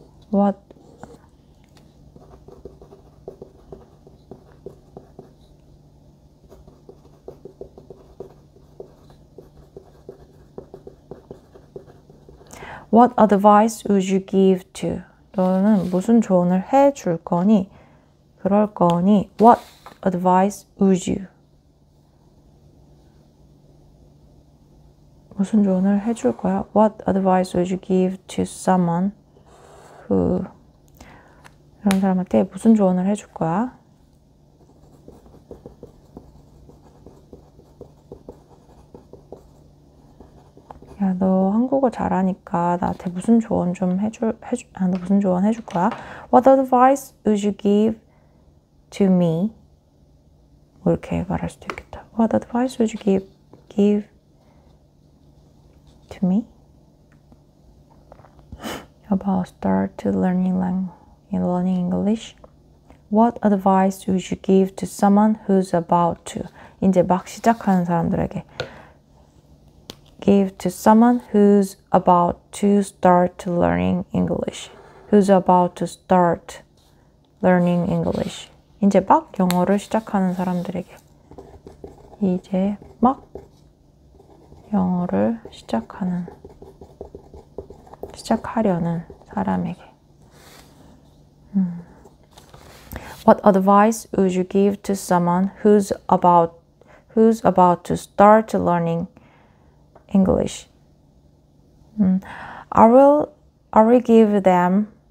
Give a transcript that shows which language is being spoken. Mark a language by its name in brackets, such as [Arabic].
[English] What advice would you give to? [Korean] 너는 무슨 조언을 해줄 거니? [English] 그럴 거니? What advice would you? [Korean] 무슨 조언을 해줄 거야? [English] What advice would you give to someone who? [Korean] 이런 사람한테 무슨 조언을 해줄 거야? 야, 너 한국어 잘하니까 나한테 무슨 조언 좀 너 무슨 조언 해줄 거야? [English] What advice would you give to me? [Korean] 이렇게 말할 수도 있겠다. [English] What advice would you give to me about start to learning English? What advice would you give to someone who's about to? 이제 막 시작하는 사람들에게 give to someone who's about to start learning English? Who's about to start learning English? [Korean] 이제 막 영어를 시작하는 사람들에게. 이제 막 영어를 시작하려는 사람에게. [English] What advice would you give to someone who's about to start learning English? I will give them.